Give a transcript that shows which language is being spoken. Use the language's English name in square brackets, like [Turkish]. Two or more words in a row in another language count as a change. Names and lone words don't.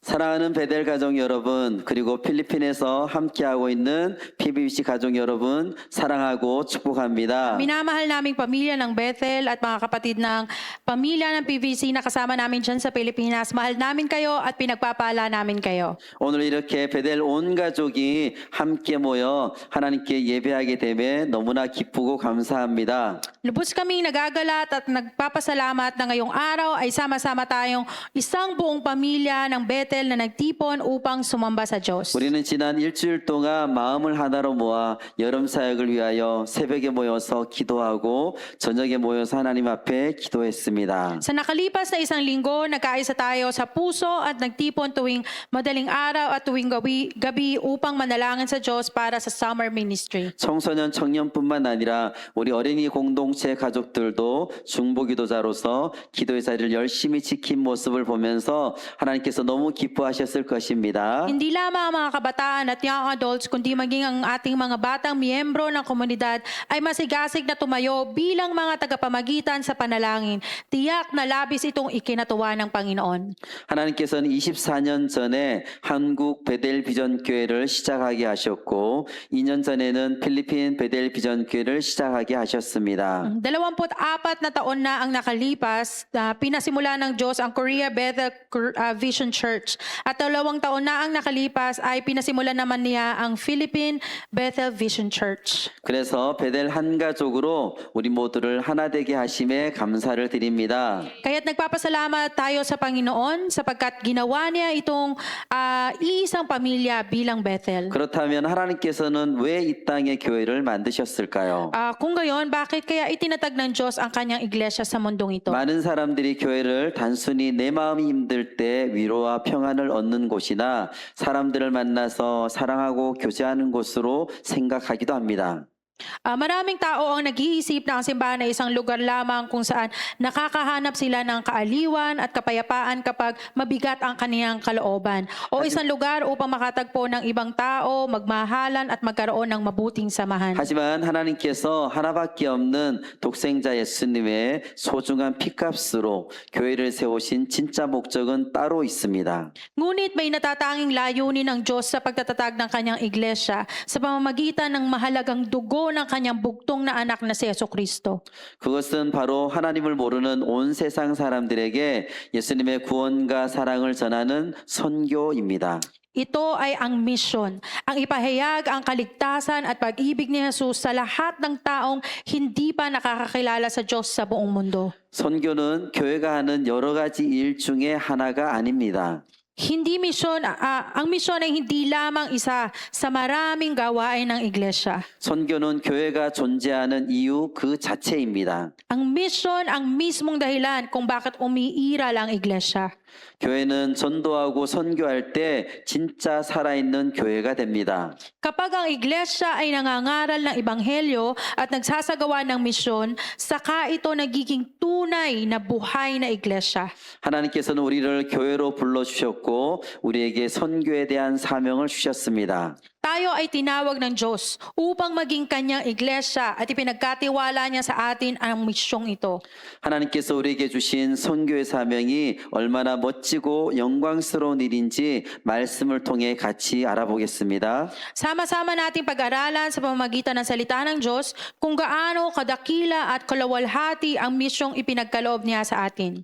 [Korean] 사랑하는 베델 가족 여러분, 그리고 필리핀에서 함께하고 있는 PBBC 가족 여러분, 사랑하고 축복합니다. [Filipino] Minamahal naming pamilya ng Bethel at mga kapatid ng pamilya ng PVC na kasama namin dyan sa Pilipinas. Mahal namin kayo at pinagpapala namin kayo. [Korean] 오늘 이렇게 베델 온 가족이 함께 모여 하나님께 예배하게 됨에 너무나 기쁘고 감사합니다. [Filipino] Lubos kaming nagagalat at nagpapasalamat na ngayong araw ay sama-sama tayong isang buong pamilya ng Bethel na nagtipon upang sumamba sa Diyos. [Korean] 우리는 지난 일주일 동안 마음을 하나로 모아 여름 사역을 위하여 새벽에 모여서 기도하고 저녁에 모여서 하나님 앞에 기도했습니다. [Filipino] Sa nakalipas na isang linggo, nagkaisa tayo sa puso at nagtipon tuwing madaling araw at tuwing gabi upang manalangin sa Diyos para sa [English] summer ministry. [Korean] 청소년 청년뿐만 아니라 우리 어린이 공동체 가족들도 중보기도자로서 기도의 자리를 열심히 지킨 모습을 보면서 하나님께서 너무 기뻐하셨을 것입니다. [Filipino] Hindi lamang ang mga kabataan at [English] young adults, [Filipino] kundi maging ang ating mga batang miyembro ng komunidad ay masigasig na tumayo bilang mga tagapamagitan sa panalangin. Tiyak na labis itong ikinatuwa ng Panginoon. [Korean] 하나님께서는 24년 전에 한국 베델 비전 교회를 시작하게 하셨고 2년 전에는 필리핀 베델 비전 교회를 시작하게 하셨습니다. [Filipino] 24 na taon na ang nakalipas, pinasimula ng Diyos ang Korea Bethel Vision Church. At 2 taon na ang nakalipas ay pinasimula naman niya ang Philippine Bethel Vision Church. [Korean] 그래서 베델 한 가족으로 우리 모두를 하나 되게 하심에 감사를 드립니다. [Filipino] Kaya't nagpapasalamat tayo sa Panginoon sapagkat ginawa niya itong iisang pamilya bilang Bethel. [Korean] 그렇다면 하나님께서는 왜 이 땅에 교회를 만드셨을까요? [Filipino] Kung gayon, bakit kaya itinatag ng Diyos ang kanyang iglesia sa mundong ito? [Korean] 많은 사람들이 교회를 단순히 내 마음이 힘들 때 위로와 평안을 얻는 곳이나 사람들을 만나서 사랑하고 교제하는 곳으로 생각하기도 합니다. [Filipino] Maraming tao ang nag-iisip na ang simbahan ay isang lugar lamang kung saan nakakahanap sila ng kaaliwan at kapayapaan kapag mabigat ang kaniyang kalooban. O isang lugar upang makatagpo ng ibang tao, magmahalan at magkaroon ng mabuting samahan. [Korean] 하지만 하나님께서 하나밖에 없는 독생자 예수님의 소중한 피값으로 교회를 세우신 진짜 목적은 따로 있습니다. [Filipino] Ngunit may natatanging layunin ng Diyos sa pagtatatag ng kanyang iglesia sa pamamagitan ng mahalagang dugo ng kanyang bugtong na anak na si Jesucristo. [Korean] 그것은 바로 하나님을 모르는 온 세상 사람들에게 예수님의 구원과 사랑을 전하는 선교입니다. [Filipino] Ito ay ang misyon, ang ipahayag ang kaligtasan at pag-ibig ni Jesus sa lahat ng taong hindi pa nakakakilala sa Diyos sa buong mundo. [Korean] 선교는 교회가 하는 여러 가지 일 중에 하나가 아닙니다. [Filipino] Hindi misyon, ang misyon ay hindi lamang isa sa maraming gawain ng iglesia. [Korean] 선교는 교회가 존재하는 이유 그 자체입니다. [Filipino] Ang misyon ang mismong dahilan kung bakit umiiral ang iglesia. [Korean] 교회는 전도하고 선교할 때 진짜 살아있는 교회가 됩니다. [Filipino] Kapag ang iglesia ay nangangaral ng ebanghelyo at nagsasagawa ng misyon, saka ito nagiging tunay na buhay na iglesia. [Korean] 하나님께서는 우리를 교회로 불러주셨고 우리에게 선교에 대한 사명을 주셨습니다. [Filipino] Tayo ay tinawag ng Diyos upang maging kanyang iglesia at ipinagkatiwala niya sa atin ang misyong ito. [Korean] 하나님께서 우리에게 주신 선교의 사명이 얼마나 멋지고 영광스러운 일인지 말씀을 통해 같이 알아보겠습니다. [Filipino] Sama-sama nating pag-aralan sa pamamagitan ng salita ng Diyos kung gaano kadakila at kalawalhati ang misyong ipinagkaloob niya sa atin.